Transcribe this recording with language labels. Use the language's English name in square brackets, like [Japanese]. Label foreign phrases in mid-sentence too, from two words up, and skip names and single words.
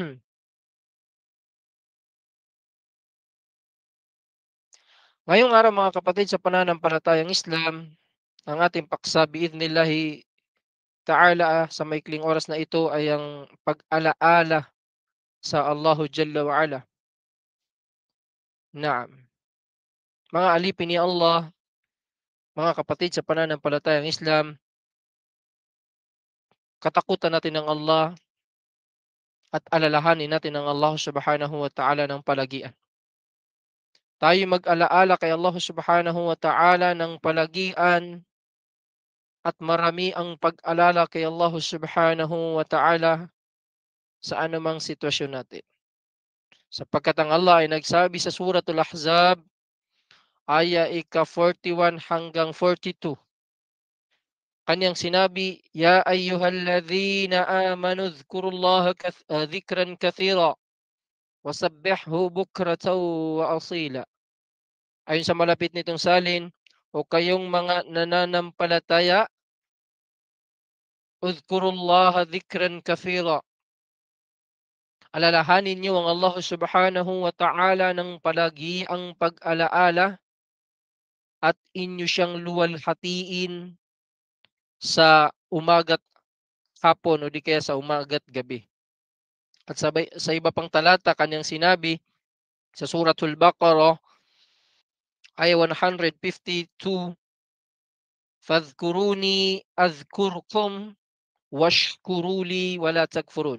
[Filipino] Ngayong araw mga kapatid, sa pananampalatayang Islam, ang ating paksa [Arabic] بإذن الله تعالى [Filipino] sa maikling oras na ito ay ang pag-alaala sa [Arabic] الله جل وعلا. [Filipino] Naam. Mga alipin ni Allah, mga kapatid sa pananampalatayang Islam, katakutan natin ng Allah at alalahanin natin ang Allah [Arabic] سبحانه وتعالى [Filipino] ng palagian. Tayo mag-alaala kay Allah [Arabic] سبحانه وتعالى [Filipino] ng palagian at marami ang pag-alala kay Allah [Arabic] سبحانه وتعالى [Filipino] sa anumang sitwasyon natin. Sapagkat ang Allah ay nagsabi sa Suratul Ahzab, aya ika-41 hanggang 42. Kanyang sinabi, [Arabic] يا أيها الذين آمنوا اذكروا الله ذكرا كثيرا وسبحوه بكرة وأصيلا. [Filipino] Ayon sa malapit nitong salin, o kayong mga nananampalataya, [Arabic] اذكروا الله ذكرا كثيرا. [Filipino] Alalahanin niyo ang Allah [Arabic] سبحانه وتعالى [Filipino] ng palagi ang pag-alaala at inyo siyang luwalhatiin sa umaga't hapon o di kaya sa umaga't gabi. At sa iba pang talata, kanyang sinabi sa Suratul Baqarah, ay 152, [Arabic] فاذكروني أذكركم واشكروا لي ولا تكفرون.